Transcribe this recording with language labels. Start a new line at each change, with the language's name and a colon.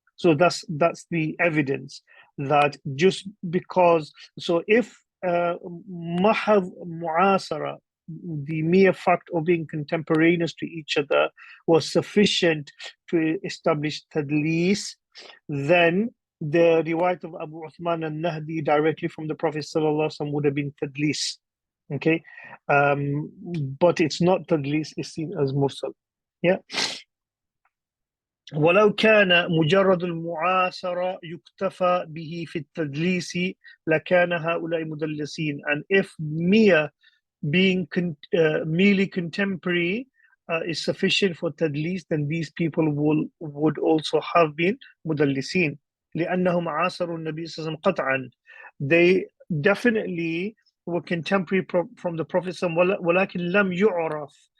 English: So that's the evidence that just because, so if mahad mu'asara, the mere fact of being contemporaneous to each other, was sufficient to establish tadlis, then the riwayat of Abu Uthman al-Nahdi directly from the Prophet ﷺ would have been tadlis. Okay, but it's not tadlis, it's seen as mursal. Yeah.
Arabic: ولو كان مجرد المعاصرة يكتفى به في التدليس لكان هؤلاء مدلسين.
English: And if being merely contemporary is sufficient for tadlis, then these people would also have been
Arabic: مدلسين لأنهم عاصروا النبي صلى الله عليه وسلم قطعا.
English: They definitely were contemporary from the Prophet
Arabic: ولكن لم يعرف.